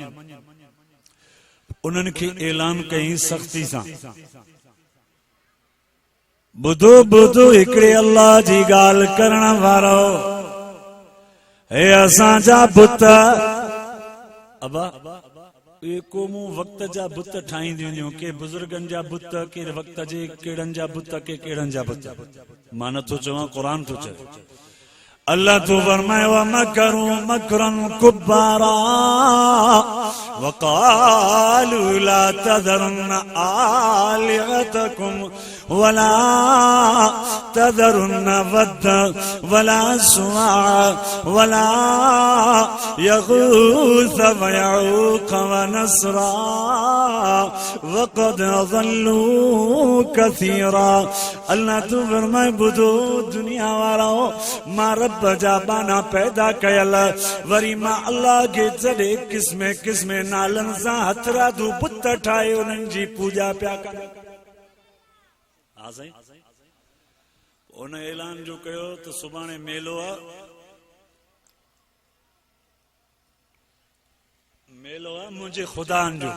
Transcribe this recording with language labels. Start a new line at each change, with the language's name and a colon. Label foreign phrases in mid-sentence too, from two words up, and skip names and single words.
Sindhi: उन्हनि खे ऐलान कयईं सख़्ती सां, ॿुधो ॿुधो हिकिड़े अल्लाह जी ॻाल्हि करण वारो, हे असांजा बुत अबा ये क़ौमूं वक़्त जा बुत ठाहींदियूं हुयूं, के बुज़ुर्गनि जा बुत, के वक़्त जे कहिड़नि जा बुत, के कहिड़नि जा बुत। मां नथो चवां, क़ुरान थो चए। अल्लाह तो फरमायो
Arabic: مكروا مكرا كبارا وقالوا لا تذرن آلهتكم ولا تذرن ودا ولا سواعا ولا يغوث ويعوق ونسرا وقد أضلوا كثيرا.
Sindhi: अल्लाह तो फरमाए ॿुधो दुनिया वारो, मां रब जा बाना पैदा कयल, वरी मां अल्लाह खे जॾे किस्मे किस्मे नालनि सां हथरादू बुत ठाहे उन्हनि जी पूजा पिया कनि। उन ऐलान जो कयो त सुभाणे मेलो आहे, मेलो आहे मुंहिंजे ख़ुदानि जो।